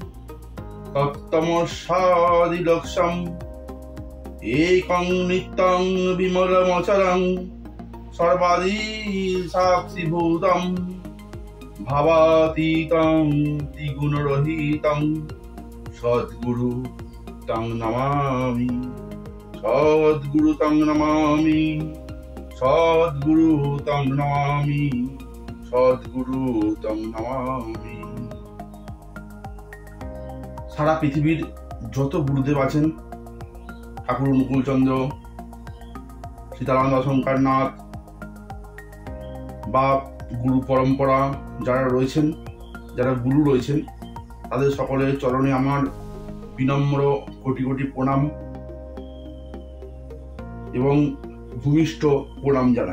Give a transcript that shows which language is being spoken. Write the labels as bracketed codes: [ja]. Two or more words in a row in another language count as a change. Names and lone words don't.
[sa] तत्तमसादिलक्ष्यम् एकं नित्यं विमलमचलं सर्वादिसाक्षिभूतं भावातीतं त्रिगुणरहितं सद्गुरु तं नमामि सद्गुरु तं नमामि सद्गुरु तं नमामि सद्गुरु तं नमामि। [bn] সারা পৃথিবীর যত গুরুদেব আছেন ঠাকুর অনুকূলচন্দ্র সীতারাম শঙ্করনাথ বা গুরু পরম্পরা যারা রয়েছেন যারা গুরু রয়েছেন তাদের সকলের চরণে আমার বিনম্র কোটি কোটি প্রণাম এবং ভূমিষ্ঠ প্রণাম জানাই।